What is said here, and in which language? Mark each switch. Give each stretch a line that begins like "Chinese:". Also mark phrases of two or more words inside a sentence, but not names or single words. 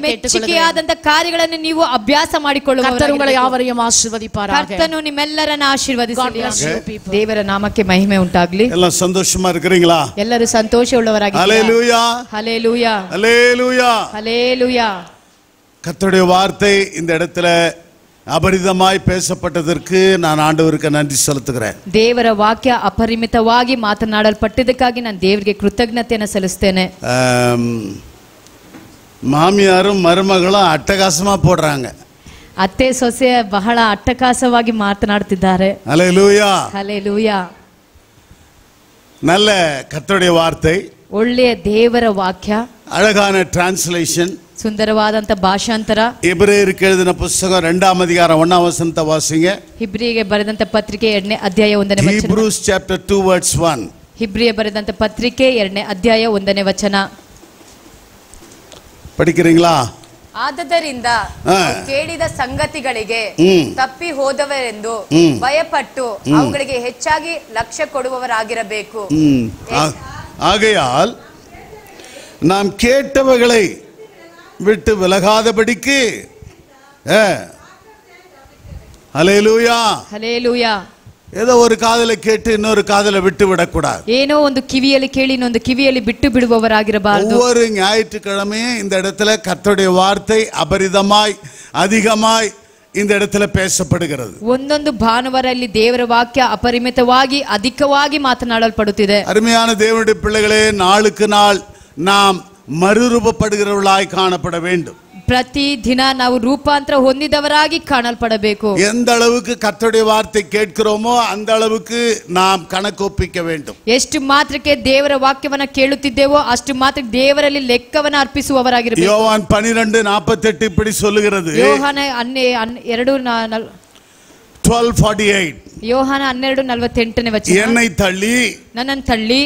Kannada: ಮೆಚ್ಚುಗೆಯಾದಂತ ಕಾರ್ಯಗಳನ್ನು ನೀವು ಅಭ್ಯಾಸ ಮಾಡಿಕೊಳ್ಳುವ
Tamil: கர்த்தர் உங்களை யாவரையும் ஆசீர்வதிப்பாராக.
Kannada: ಕರ್ತನು ನಿಮ್ಮೆಲ್ಲರನ್ನು ಆಶೀರ್ವದಿಸಲಿ. ದೇವರ ನಾಮಕ್ಕೆ ಮಹಿಮೆ ಉಂಟಾಗಲಿ.
Tamil: எல்லா சந்தோஷமா இருக்கிறீங்களா?
Kannada: ಎಲ್ಲರೂ ಸಂತೋಷವುಳ್ಳವರಾಗಿದ್ದೀರಾ?
Tamil: ஹல்லேலூயா ஹல்லேலூயா ஹல்லேலூயா ஹல்லேலூயா. கர்த்தருடைய வார்த்தை இந்த இடத்துல அபரிதமாய் பேசப்பட்டதற்கு நான் ஆண்டவருக்கு நன்றி செலுத்துகிறேன்.
Kannada: ದೇವರ ವಾಕ್ಯ ಅಪರಿಮಿತವಾಗಿ ಮಾತನಾಡಲ್ಪಟ್ಟಿದ್ದಕ್ಕಾಗಿ ನಾನು ದೇವರಿಗೆ ಕೃತಜ್ಞತೆಯನ್ನು ಸಲ್ಲಿಸುತ್ತೇನೆ.
Tamil: மாமியாரும் மருமகளும் அட்டகாசமா போடுறாங்க.
Kannada: ಅತ್ತೆ ಸೊಸೆ ಬಹಳ ಅಟ್ಟಕಾಸವಾಗಿ ಮಾತನಾಡುತ್ತಿದ್ದಾರೆ.
Tamil: ஹல்லேலூயா
Kannada: ಹಲ್ಲೇಲೂಯಾ.
Tamil: நல்ல கர்த்தருடைய வார்த்தை,
Kannada: ಒಳ್ಳೆಯ ದೇವರ ವಾಕ್ಯ,
Tamil: அழகான டிரான்ஸ்லேஷன்,
Kannada: ಸುಂದರವಾದಂತ ಭಾಷಾಂತರ.
Tamil: எபிரேயருக்கு எழுதின புத்தகம் 2ஆம் அதிகாரம் 1ஆம் வசனத்தை வாசிங்க.
Kannada: ಹಿಬ್ರಿಯರಿಗೆ ಬರೆದಂತ ಪತ್ರಿಕೆ 2ನೇ ಅಧ್ಯಾಯ 1ನೇ ವಚನ.
English: Hebrews chapter 2 verse 1.
Kannada: ಹಿಬ್ರಿಯ ಬರೆದಂತ ಪತ್ರಿಕೆ 2ನೇ ಅಧ್ಯಾಯ 1ನೇ ವಚನ.
Tamil: படிக்கிறீங்களா?
Kannada: ಆದ್ದರಿಂದ ಕೇಳಿದ ಸಂಗತಿಗಳಿಗೆ ತಪ್ಪಿ ಹೋದವರೆಂದು ಭಯಪಟ್ಟು ಅವುಗಳಿಗೆ ಹೆಚ್ಚಾಗಿ ಲಕ್ಷ್ಯ ಕೊಡುವವರಾಗಿರಬೇಕು.
Tamil: ஆகையால் நாம் கேட்டவைகளை விட்டு விலகாதபடிக்கு ஹல்லேலூயா
Kannada: ಹಲ್ಲೇಲೂಯಾ.
Tamil: ஏதோ ஒரு காதுல கேட்டு இன்னொரு காதுல விட்டு விடக்கூடாது.
Kannada: ಏನೋ ಒಂದು ಕಿವಿಯಲ್ಲಿ ಕೇಳಿ ಇನ್ನೊಂದು ಕಿವಿಯಲ್ಲಿ ಬಿಟ್ಟು ಬಿಡುವವರಾಗಿರಬಾರದು.
Tamil: ஒவ்வொரு ஞாயிற்றுக்கிழமையும் இந்த இடத்துல கர்த்தருடைய வார்த்தை அபரிதமாய் அதிகமாய் இந்த இடத்துல பேசப்படுகிறது.
Kannada: ಒಂದೊಂದು ಭಾನುವಾರಲ್ಲಿ ದೇವರ ವಾಕ್ಯ ಅಪರಿಮಿತವಾಗಿ ಅಧಿಕವಾಗಿ ಮಾತನಾಡಲ್ಪಡುತ್ತಿದೆ.
Tamil: அருமையான தேவனுடைய பிள்ளைகளே, நாளுக்கு நாள் நாம் மறுரூபப்படுகிறவர்களாய் காணப்பட வேண்டும்.
Kannada: ಪ್ರತಿ ದಿನ ನಾವು ರೂಪಾಂತರ ಹೊಂದಿದವರಾಗಿ ಕಾಣಲ್ಪಡಬೇಕು.
Tamil: எந்த அளவுக்கு கர்த்தருடைய வார்த்தை கேட்கிறோமோ அந்த அளவுக்கு நாம் கணக்கு ஒப்பிக்க வேண்டும்.
Kannada: ಎಷ್ಟು ಮಾತ್ರಕ್ಕೆ ದೇವರ ವಾಕ್ಯವನ್ನ ಕೇಳುತ್ತಿದ್ದೇವೋ ಅಷ್ಟು ಮಾತ್ರ ದೇವರಲ್ಲಿ ಲೆಕ್ಕವನ್ನ ಅರ್ಪಿಸುವವರಾಗಿರಬೇಕು.
Tamil: யோவான் 12:48 இப்படி சொல்லுகிறது.
Kannada: ಯೋಹಾನ 12:48. ಯೋಹಾನ 12:48ನೇ ವಚನ.
Tamil: என்னை தள்ளி,
Kannada: ನನ್ನನ್ನು ತಳ್ಳಿ,